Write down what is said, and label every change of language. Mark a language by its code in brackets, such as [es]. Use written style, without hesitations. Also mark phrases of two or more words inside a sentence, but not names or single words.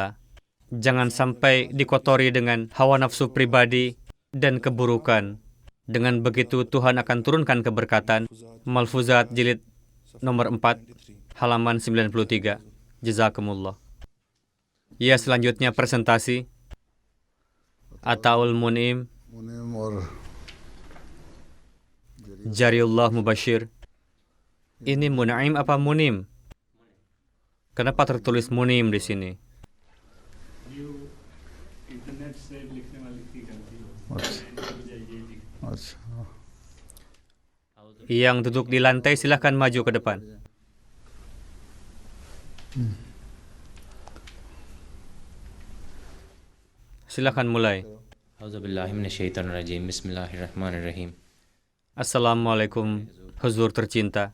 [id] Jangan sampai dikotori dengan hawa nafsu pribadi dan keburukan. Dengan begitu Tuhan akan turunkan keberkatan. Malfuzat jilid nomor 4, halaman 93. Jazakumullah. Ya, selanjutnya presentasi. Ataul Munim, [hi] मुनीम और [id] Jariullah Mubashir. Ini Munaim apa Munim? Kenapa tertulis Munim di sini? [hi] You इंटरनेट से लिखने वाले की गलती हो. अच्छा बजाय ये लिख. अच्छा. [id] Yang duduk di lantai silahkan maju ke depan. Silahkan mulai. [ar] أعوذ بالله من الشيطان الرجيم. بسم الله الرحمن الرحيم. [id] Assalamualaikum, Huzur tercinta.